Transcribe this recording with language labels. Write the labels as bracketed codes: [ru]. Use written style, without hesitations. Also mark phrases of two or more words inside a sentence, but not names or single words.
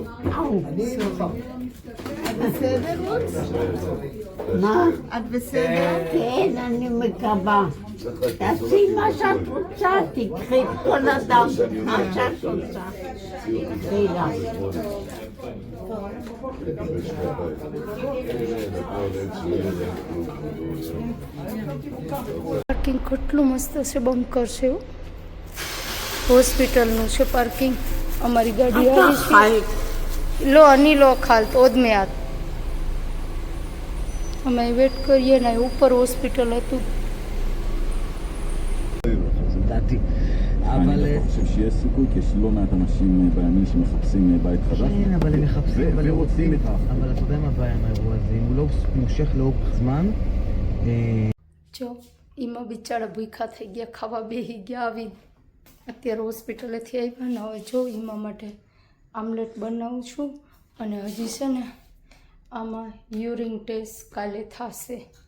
[he] אני נוכח. בסדר? מה? את בסדר? כן, אני מקווה. תעשי מה שאת רוצה, תקחי את כל אדם, מה שאת רוצה. תקחי לה. [gu] પાર્કિંગ કેટલું મસ્ત છે, બંકર છે એવું. હોસ્પિટલનું છે પાર્કિંગ. અમારી ગાડી આવી છે. લો અની લો ખાલ તો ઓદમે હાથ અમે વેટ કરીએ ને ઉપર હોસ્પિટલ હતું. [he] לדעתי. אני אבל... לא חושב שיש סיכוי, כי יש לא מעט אנשים בימין שמחפשים בית חדש. כן, אבל הם מחפשים, אבל הם ורוצים את אבל אתה יודע מה הבעיה עם האירוע הזה? אם הוא לא מושך לאורך זמן... [gu] જો એમાં બિચારા ભૂખા થઈ ગયા, ખાવા બેસી ગયા આવી. અત્યારે હોસ્પિટલેથી આવ્યા ને હવે જો એમાં માટે આમલેટ બનાવું છું. અને હજી છે ને આમાં [en] urine test [gu] કાલે થશે.